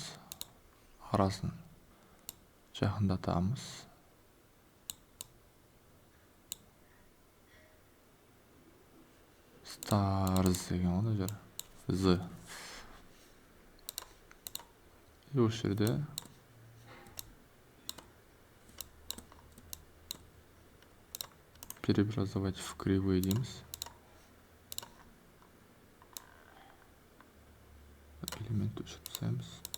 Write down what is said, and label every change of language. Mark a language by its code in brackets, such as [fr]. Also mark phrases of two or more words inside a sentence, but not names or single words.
[kk] Арасын жақындатамыз. Stars деген оны жер. Z. И осы жерде [ru] преобразовать в кривой [kk] дейміз. Элемент өшіріп тастаймыз.